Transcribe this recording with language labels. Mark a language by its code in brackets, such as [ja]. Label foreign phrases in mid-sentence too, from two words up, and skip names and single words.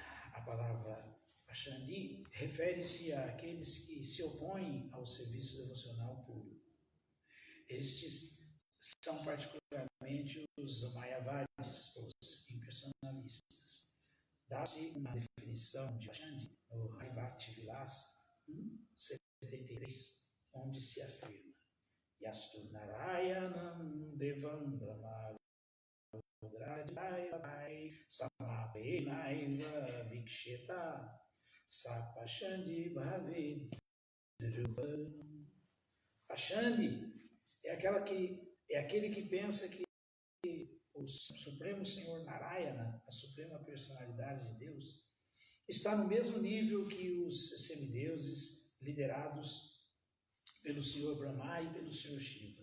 [pt] A palavra Pashandi refere-se àqueles que se opõem ao serviço devocional puro. Estes são particularmente os Mayavadis, os impersonalistas. Dá-se uma definição de Pashandi no Hari Bhakti Vilasa 1.73 onde se afirma [sa] यस्तु नारायणं देवं ब्रह्म रुद्राध्याय समपेनैव वीक्षेत सपाषण्डी भवे ध्रुवम्. [pt] Pachandi é aquele que pensa que o Supremo Senhor Narayana, a suprema personalidade de Deus, está no mesmo nível que os semideuses liderados pelo Senhor Brahma e pelo Senhor Shiva.